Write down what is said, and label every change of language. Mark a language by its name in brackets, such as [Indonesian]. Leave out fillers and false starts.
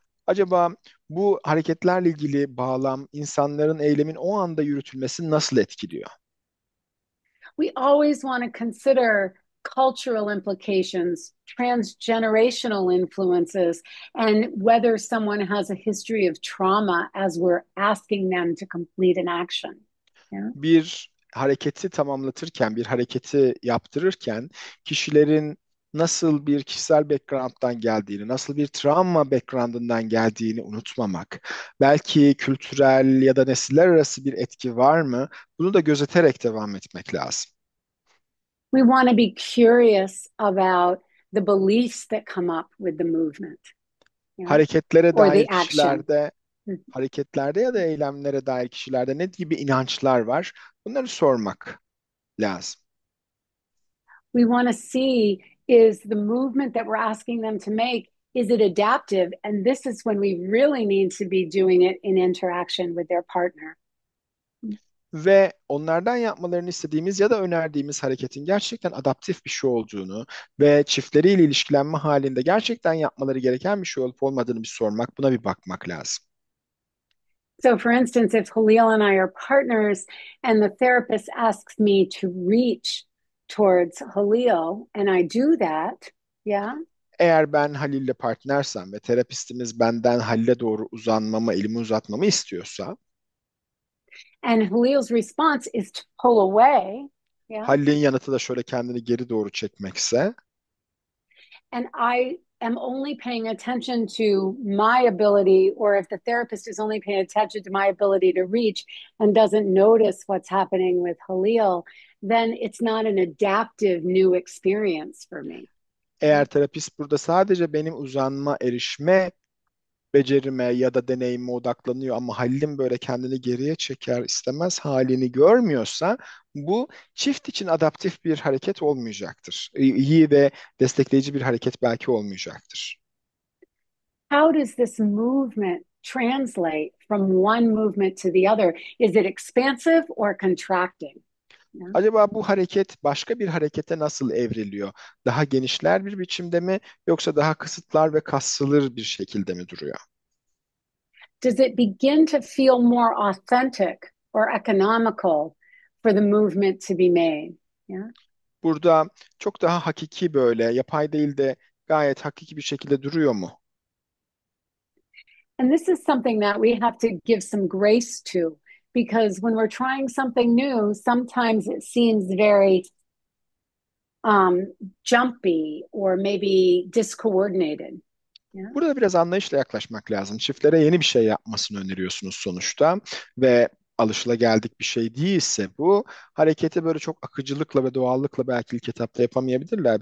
[Turkish] Acaba bu hareketlerle ilgili bağlam insanların eylemin o anda yürütülmesini nasıl etkiliyor? [English] We always want to consider cultural implications, transgenerational influences, and whether someone has a history of trauma as we're asking them to complete an action. Yeah. [Turkish] Bir hareketi tamamlatırken, bir hareketi yaptırırken kişilerin nasıl bir kişisel background'dan geldiğini, nasıl bir travma background'ından geldiğini unutmamak, belki kültürel ya da nesiller arası bir etki var mı? Bunu da gözeterek devam etmek lazım. [English] We want to be curious about the beliefs that come up with the movement, yeah, [Turkish] Hareketlere [English] or [Turkish] dair [English] the action. [Turkish] hareketlerde ya da eylemlere dair kişilerde ne gibi inançlar var? Bunları sormak lazım. [English] We want to see, is the movement that we're asking them to make, is it adaptive? And this is when we really need to be doing it in interaction with their partner. [Turkish] Ve onlardan yapmalarını istediğimiz ya da önerdiğimiz hareketin gerçekten adaptif bir şey olduğunu ve çiftleriyle ilişkilenme halinde gerçekten yapmaları gereken bir şey olup olmadığını bir sormak, buna bir bakmak lazım. [English] So, for instance, if Halil and I are partners and the therapist asks me to reach towards Halil and I do that, yeah, [Turkish] Eğer ben Halil'le partnersem ve terapistimiz benden Halil'e doğru uzanmamı, elimi uzatmamı istiyorsa, [English] and Halil's response is to pull away, yeah, [Turkish] Halil'in yanıtı da şöyle kendini geri doğru çekmekse, [English] and I am only paying attention to my ability, or if the therapist is only paying attention to my ability to reach and doesn't notice what's happening with Halil, then it's not an adaptive new experience for me. [Turkish] eğer terapist burada sadece benim uzanma, erişme becerime ya da deneyime odaklanıyor ama Halil'in böyle kendini geriye çeker istemez halini görmüyorsa bu çift için adaptif bir hareket olmayacaktır. İyi ve destekleyici bir hareket belki olmayacaktır. [English] How does this movement translate from one movement to the other? Is it expansive or contracting? Yeah. [Turkish] Acaba bu hareket başka bir harekete nasıl evriliyor? Daha genişler bir biçimde mi yoksa daha kısıtlar ve kasılır bir şekilde mi duruyor? [English] Does it begin to feel more authentic or economical for the movement to be made? Yeah. [Turkish] Burada çok daha hakiki böyle yapay değil de gayet hakiki bir şekilde duruyor mu? [English] And this is something that we have to give some grace to, because when we're trying something new, sometimes it seems very jumpy or maybe discoordinated. Yeah. [Turkish] Burada biraz anlayışla yaklaşmak lazım. Çiftlere yeni bir şey yapmasını öneriyorsunuz sonuçta ve alışılageldik bir şey değilse bu hareketi böyle çok akıcılıkla ve doğallıkla belki ilk etapta yapamayabilirler.